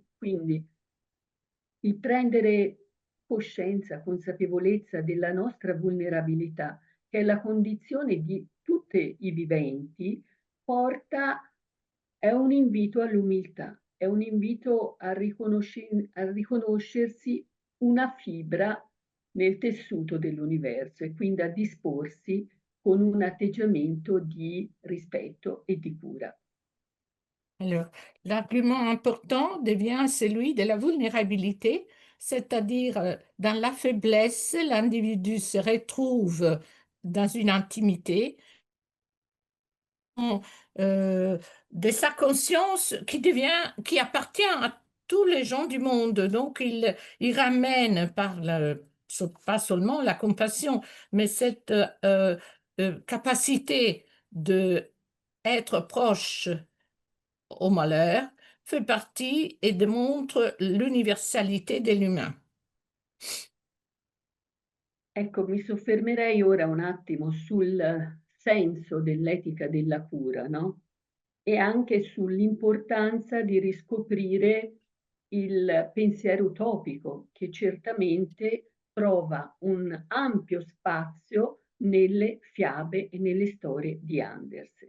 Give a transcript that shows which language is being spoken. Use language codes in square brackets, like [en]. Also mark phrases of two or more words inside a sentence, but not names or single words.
[it] Quindi il prendere coscienza, consapevolezza della nostra vulnerabilità, che è la condizione di tutti i viventi, è un invito all'umiltà, è un invito a riconoscersi una fibra nel tessuto dell'universo e quindi a disporsi con un atteggiamento di rispetto et di cura. [fr] Alors, l'argument important devient celui de la vulnérabilité, c'est-à-dire dans la faiblesse, l'individu se retrouve dans une intimité de sa conscience qui appartient à tous les gens du monde. Donc, il ramène pas seulement la compassion, mais cette capacité d'être proche au malheur fait partie et démontre l'universalité de l'humain. [it] Ecco, mi soffermerei ora un attimo sul senso dell'etica della cura, no? E anche sull'importanza di riscoprire il pensiero utopico, che certamente trova un ampio spazio nelle fiabe e nelle storie di Andersen.